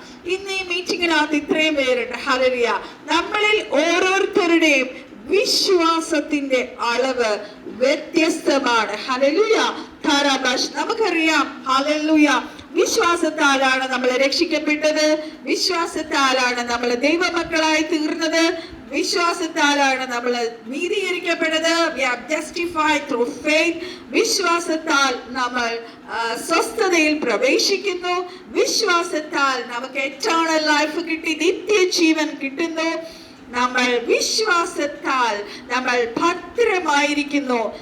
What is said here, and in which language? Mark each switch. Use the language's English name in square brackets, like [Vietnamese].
[Malayalam] ഇന്ന് ഈ മീറ്റിംഗിനകത്ത് ഇത്രയും പേരുണ്ട്. ഹല്ലേലൂയ. നമ്മളിൽ ഓരോരുത്തരുടെയും വിശ്വാസത്തിന്റെ അളവ് വ്യത്യസ്തമാണ്. ഹല്ലേലൂയ. നമുക്കറിയാം, ഹല്ലേലൂയ, വിശ്വാസത്താലാണ് നമ്മൾ രക്ഷിക്കപ്പെട്ടത്, വിശ്വാസത്താലാണ് നമ്മൾ ദൈവമക്കളായി തീർന്നത്, വിശ്വാസത്താലാണ് നമ്മൾ നീതീകരിക്കപ്പെട്ടത്. [English] We are justified through faith. [Malayalam] വിശ്വാസത്താൽ നമ്മൾ സ്വസ്ഥതയിൽ പ്രവേശിക്കുന്നു. വിശ്വാസത്താൽ നമുക്ക് eternal life കിട്ടി, നിത്യജീവൻ കിട്ടുന്നു. നമ്മൾ വിശ്വാസത്താൽ നമ്മൾ ഭദ്രമായിരിക്കുന്നു.